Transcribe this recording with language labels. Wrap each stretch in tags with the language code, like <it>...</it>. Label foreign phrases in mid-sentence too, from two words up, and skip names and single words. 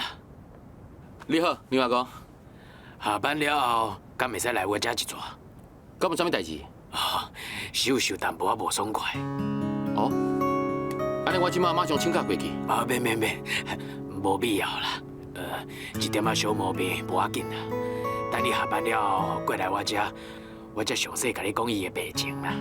<nan>你好，牛阿公，下班了后，敢会使来我家一撮？敢有啥物代志？哦，收拾淡薄仔无爽快。哦，安尼我即马马上请假过去。啊，免，无必要啦。一点仔小毛病无要紧啦。等你下班了后过来我家，我才详细甲你讲伊的病情啦。</nan>